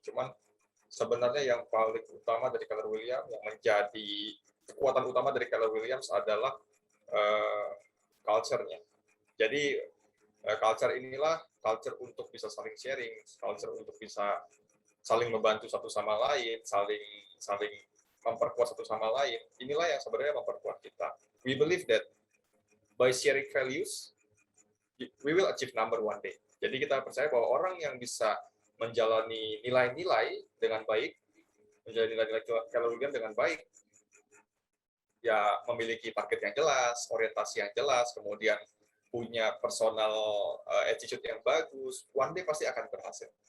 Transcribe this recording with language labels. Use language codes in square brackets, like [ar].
[id] Cuman sebenarnya yang paling utama dari Keller Williams, yang menjadi kekuatan utama dari Keller Williams adalah culture-nya. Jadi culture inilah culture untuk bisa saling sharing, culture untuk bisa saling membantu satu sama lain, saling memperkuat satu sama lain. Inilah yang sebenarnya memperkuat kita. [en] We believe that by sharing values, we will achieve number one day. [id] Jadi kita percaya bahwa orang yang bisa menjalani nilai-nilai dengan baik, menjalani nilai-nilai Keller Williams dengan baik, ya memiliki target yang jelas, orientasi yang jelas, kemudian punya personal attitude yang bagus, [en] one day [id] pasti akan berhasil.